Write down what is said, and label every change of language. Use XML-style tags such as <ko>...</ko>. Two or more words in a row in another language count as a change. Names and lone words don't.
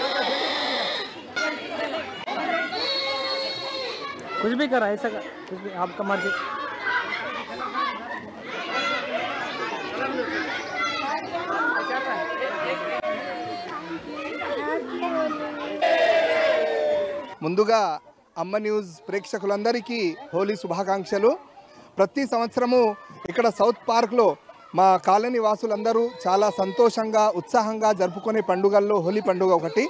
<hi>कुछ भी करा ऐसा कुछ भी आपका मर्जी.</hi> <te>ముందుగా అమ్మ న్యూస్ ప్రేక్షకులందరికీ హోలీ శుభాకాంక్షలు. ప్రతి సంవత్సరము ఇక్కడ సౌత్ పార్క్లో మా కాలనీ వాసులందరూ చాలా సంతోషంగా ఉత్సాహంగా జరుపుకునే పండుగల్లో హోలీ పండుగ ఒకటి.</te>